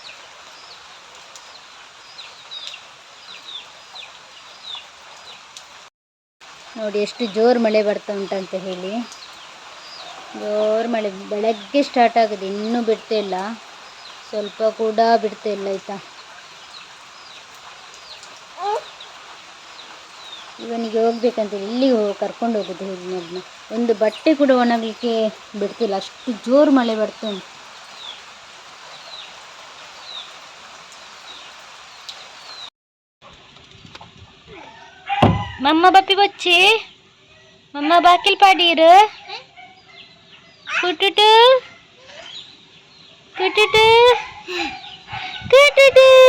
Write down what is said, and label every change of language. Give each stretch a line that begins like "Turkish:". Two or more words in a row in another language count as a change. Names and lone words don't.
Kannada: ನೋಡಿ ಎಷ್ಟು ಜೋರು ಮಳೆ ಬರ್ತಾ ಉಂಟಂತ ಹೇಳಿ, ಜೋರು ಮಳೆ ಬೆಳಗ್ಗೆ ಸ್ಟಾರ್ಟ್ ಆಗಿದೆ, ಇನ್ನೂ ಬಿಡ್ತಾ ಇಲ್ಲ, ಸ್ವಲ್ಪ ಕೂಡ ಬಿಡ್ತಾ ಇಲ್ಲ ಆಯಿತಾ. ಇವನಿಗೆ ಹೋಗ್ಬೇಕಂತೇಳಿ ಇಲ್ಲಿಗೆ ಕರ್ಕೊಂಡು ಹೋಗೋದು ಹೇಳಿ ನನ್ನ, ಒಂದು ಬಟ್ಟೆ ಕೂಡ ಒಣಗಲಿಕ್ಕೆ ಬಿಡ್ತಿಲ್ಲ, ಅಷ್ಟು ಜೋರು ಮಳೆ ಬರ್ತಾ ಉಂಟು. ಮಮ್ಮ ಬಪ್ಪಿ ಬಚ್ಚಿ ಮಮ್ಮ ಬಾಕಿಲ್ ಪಾಡೀರು ಕುಟುಟು ಕುಟುಟು ಕುಟುಟು